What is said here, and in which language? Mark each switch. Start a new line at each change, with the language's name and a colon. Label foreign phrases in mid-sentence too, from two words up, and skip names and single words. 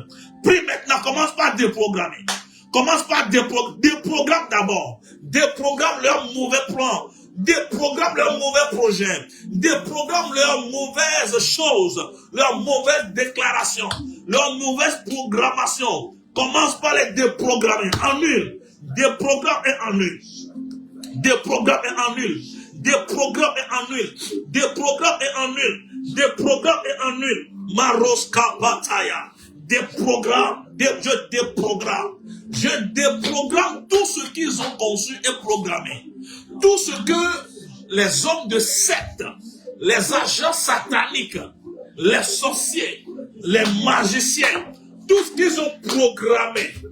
French: Prie maintenant, commence par déprogrammer. Commence par déprogramme d'abord. Déprogramme leurs mauvais plans. Déprogramme leurs mauvais projets. Déprogramme leurs mauvaises choses. Leurs mauvaises déclarations. Leurs mauvaises programmations. Commence par les déprogrammer. Annule. Déprogramme et annule. Déprogramme et annule. Déprogramme et annule. Déprogramme et annule. Déprogramme et annule. Maroska Bataya. Déprogramme. Je déprogramme. Je déprogramme tout ce qu'ils ont conçu et programmé. Tout ce que les hommes de secte, les agents sataniques, les sorciers, les magiciens, tout ce qu'ils ont programmé